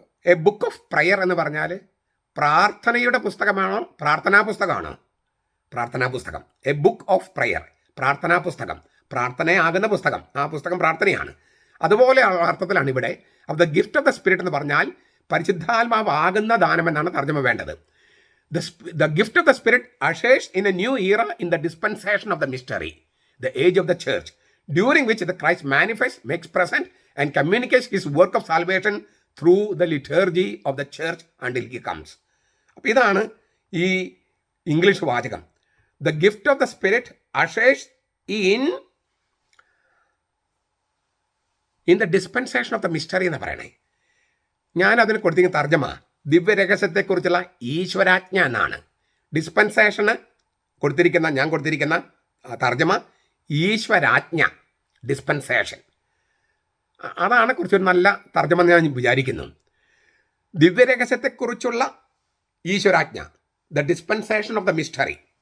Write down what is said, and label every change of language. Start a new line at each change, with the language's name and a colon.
English: a book of prayer
Malayalam: എന്ന് പറഞ്ഞാൽ പ്രാർത്ഥനയുടെ പുസ്തകമാണോ, പ്രാർത്ഥനാ പുസ്തകമാണോ? പ്രാർത്ഥനാ പുസ്തകം.
English: a book of prayer,
Malayalam: പ്രാർത്ഥനാ പുസ്തകം, പ്രാർത്ഥനയാകുന്ന പുസ്തകം. ആ പുസ്തകം പ്രാർത്ഥനയാണ്. അതുപോലെ അർത്ഥത്തിലാണ് ഇവിടെ. അപ്പോൾ
English: the gift of the spirit
Malayalam: എന്ന് പറഞ്ഞാൽ പരിശുദ്ധാത്മാവ് ആകുന്ന ദാനം എന്നാണ് തർജ്ജമ വേണ്ടത്.
English: The gift of the Spirit ushers in a new era in the dispensation of the mystery, the age of the church, during which the Christ manifests, makes present, and communicates his work of salvation through the liturgy of the church until he comes.
Malayalam: അപ്പോൾ ഇതാണ് ഈ English വാചകം.
English: The gift of the Spirit ushers in the dispensation of the mystery
Malayalam: എന്ന് പറയണേ. ഞാൻ അതിന് കൊടുത്തിരിക്കുന്ന തർജ്ജമ ദിവ്യരഹസ്യത്തെക്കുറിച്ചുള്ള ഈശ്വരാജ്ഞ എന്നാണ്. ഡിസ്പെൻസേഷന് ഞാൻ കൊടുത്തിരിക്കുന്ന തർജ്ജമ ഈശ്വരാജ്ഞ, ഡിസ്പെൻസേഷൻ. അതാണ് കുറച്ചൊരു നല്ല തർജ്ജമ ഞാൻ വിചാരിക്കുന്നു. ദിവ്യരഹസ്യത്തെക്കുറിച്ചുള്ള ഈശ്വരാജ്ഞ,
English: The dispensation of the mystery.